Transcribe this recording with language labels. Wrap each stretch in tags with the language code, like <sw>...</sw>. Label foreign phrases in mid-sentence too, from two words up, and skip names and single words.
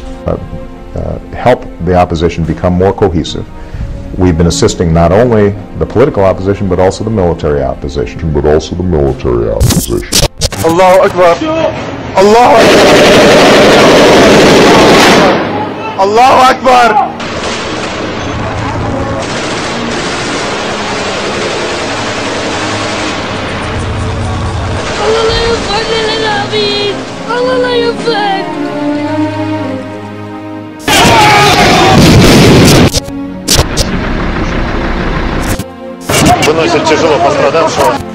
<en>Help the opposition become more cohesive. We've been assisting not only the political opposition, but also the military opposition.</en> <ar>الله أكبر! الله أكبر! الله أكبر! الله لا يوفق!</ar> <ru>Выносят тяжело пострадавшего.</ru>